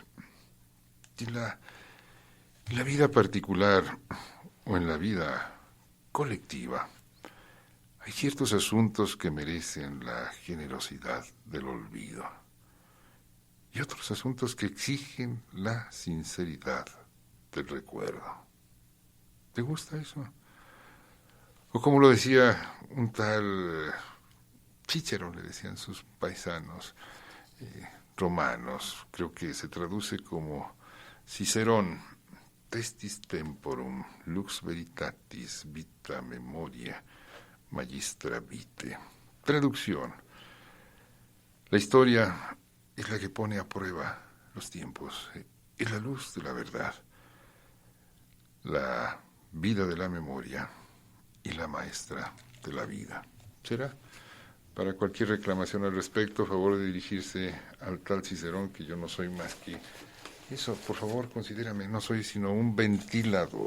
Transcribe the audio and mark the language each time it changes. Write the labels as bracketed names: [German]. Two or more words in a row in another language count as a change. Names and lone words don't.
[Spanish] Y la vida particular o en la vida colectiva, hay ciertos asuntos que merecen la generosidad del olvido y otros asuntos que exigen la sinceridad del recuerdo. ¿Te gusta eso? O como lo decía un tal Cícero, le decían sus paisanos romanos, creo que se traduce como Cicerón, [Latin] testis temporum, lux veritatis, vita memoria, magistra vitae. [Spanish] Traducción. La historia es la que pone a prueba los tiempos, es la luz de la verdad, la vida de la memoria y la maestra de la vida. ¿Será? Para cualquier reclamación al respecto, favor de dirigirse al tal Cicerón, que yo no soy más que eso, por favor, considérame, no soy sino un ventilador.